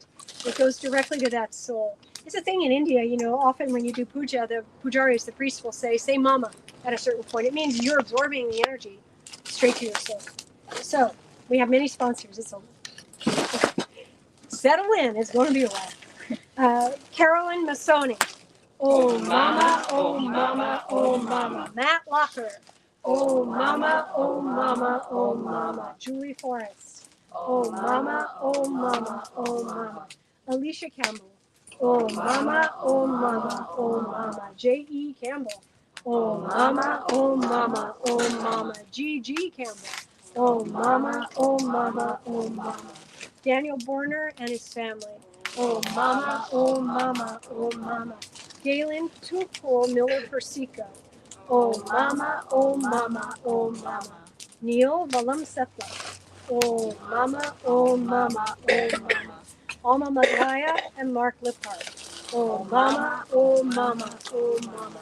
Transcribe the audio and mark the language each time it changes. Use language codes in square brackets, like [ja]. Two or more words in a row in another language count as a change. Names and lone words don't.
[en] It goes directly to that soul. It's a thing in India, you know, often when you do puja, the pujaris, the priest will say Mama at a certain point. It means you're absorbing the energy straight to your soul. So we have many sponsors. It's settle in. It's going to be a while. Carolyn Masoni. Oh Mama, oh Mama, oh Mama. Matt Locker. Oh Mama, oh Mama, oh Mama. Julie Forrest. Oh Mama, oh Mama, oh Mama. Alicia Campbell. Oh Mama, oh Mama, oh Mama. J.E. Campbell. Oh Mama, oh Mama, oh Mama. G.G. Campbell. Oh Mama, oh Mama, oh Mama. Daniel Borner and his family. Oh Mama, oh Mama, oh Mama. Galen Tupol Miller Persico. Oh mama, oh mama, oh mama. Neil Valam Setla. Oh mama, oh mama, oh mama. Alma Magaya and Mark Lippard. Oh mama, oh mama, oh mama.